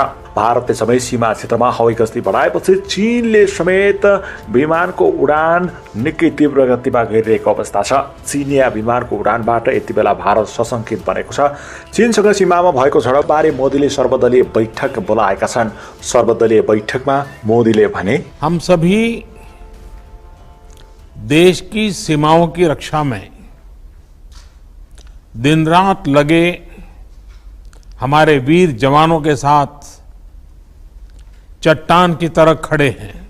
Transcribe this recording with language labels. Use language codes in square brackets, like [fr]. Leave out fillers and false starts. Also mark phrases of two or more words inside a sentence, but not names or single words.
[ne] भारतले सबै सीमा क्षेत्रमा हवाई गस्ती बढाएपछि चीनले समेत विमानको उडान निकै तीव्र गतिमा गरिरहेको अवस्था छ। चीनिया विमानको उडानबाट यति बेला भारत सशंकित बनेको छ। चीनसँग सीमामा भएको झडपबारे मोदीले सर्वदलीय बैठक बोलाएका छन्। सर्वदलीय बैठकमा मोदीले भने, [hi] हम सभी देश की सीमाओं की रक्षा में दिन रात लगे हमारे वीर जवानों के साथ चट्टान की तरह खड़े हैं।